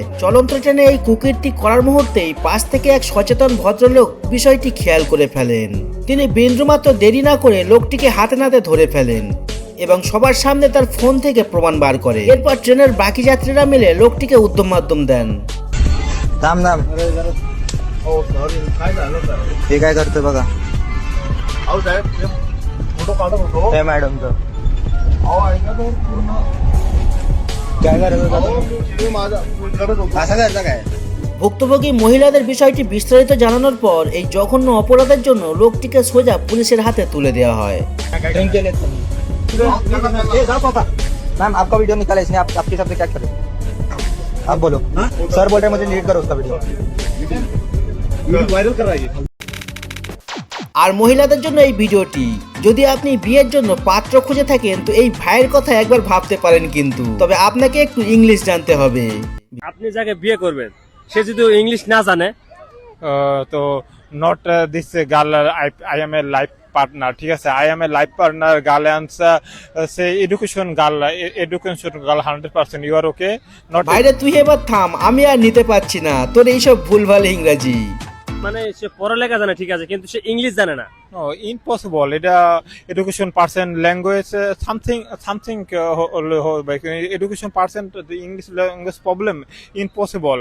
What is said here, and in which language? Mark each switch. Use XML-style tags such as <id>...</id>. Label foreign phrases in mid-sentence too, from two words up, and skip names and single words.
<bn>চলন্ত ট্রেনে এই কুকীর্তি করার মুহূর্তেই পাশ থেকে এক সচেতন ভদ্রলোক বিষয়টি খেয়াল করে ফেলেন। তিনি বিন্দুমাত্র দেরি না করে লোকটিকে হাতে নাতে ধরে ফেলেন এবং সবার সামনে তার ফোন থেকে প্রমাণ বার করে। এরপর ট্রেনের বাকি যাত্রীরা মিলে লোকটিকে উদ্যম মাধ্যম দেন।</bn> <mr>थांब थांब हे काय करतोय बघा हे मॅडमचं काय करत होता असं करायचं काय</mr> <bn>ভুক্তভোগী মহিলাদের বিষয়টি বিস্তারিত জানানোর পর এই জঘন্য অপরাধের জন্য লোকটিকে সোজা পুলিশের হাতে তুলে দেওয়া হয়।</bn> <hi>ड्रिंक केले मैम आपका वीडियो निकाला इसने आप आपके हिसाब से क्या करें आप बोलो सर बोल रहे हैं मुझे लीड करो उसका वीडियो वायरल कर रहा है ये।</hi> <bn>আর মহিলাদের জন্য এই ভিডিওটি, যদি আপনি বিয়ের জন্য পাত্র খুঁজে থাকেন তো এই ভাইয়ের কথা একবার ভাবতে পারেন, কিন্তু তবে আপনাকে একটু ইংলিশ জানতে হবে। আপনি যাকে বিয়ে করবেন সে যদি ইংলিশ না জানে</bn> <en>তো not this girl I am a life partner,</en> <bn>ঠিক আছে,</bn> <en>I am a life partner girl and say education girl 100% you are okay not.</en> <bn>ভাইরে তুই এবার থাম, আমি আর নিতে পারছি না তোর এইসব ভুলভাল ইংরাজি। মানে সে পড়ালেখা জানে ঠিক আছে, কিন্তু সে ইংলিশ জানে না।</bn> <en>no impossible, এটা education percent language something education percent English language problem impossible.</en>